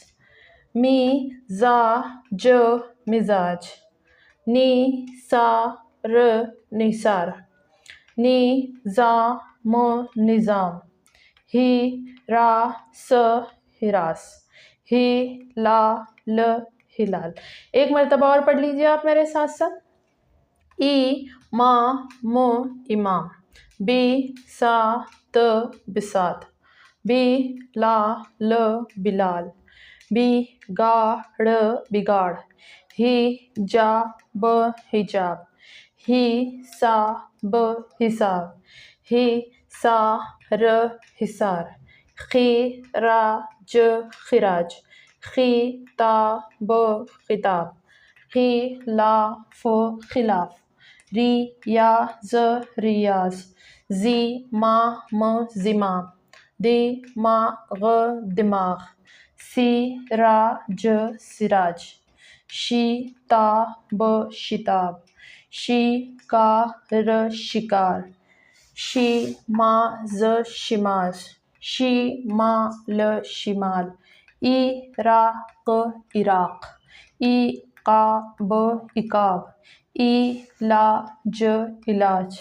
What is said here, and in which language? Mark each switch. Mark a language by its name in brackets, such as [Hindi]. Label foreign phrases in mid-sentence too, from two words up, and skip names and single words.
[Hindi] मी जा ज मिजाज। नी सा र निसार। नी जा म निज़ाम। ही रा स हिरास। ही ला ल हिलाल। एक मरतबा और पढ़ लीजिए आप मेरे साथ साथ। ई मा म इमाम। बी सा त बिसात। बी ला ल बिलाल। बी गा ड़ बिगाड़। ही जा ब हिजाब। ही सा ब हिसाब। ही सा र हिसार। खी रा ज खिराज। खी ता ब खिताब। खी ला फ खिलाफ। री या ज रियाज। जी मा म जिमाम। दी मा ग दिमाग। सी रा ज सिराज। शी ता ब शिताब। शी का र शिकार। शी मा ज शिमाज। शी मा ल शिमाल। ई रा क इराक। ई का ब इकाब। ई ला ज इलाज।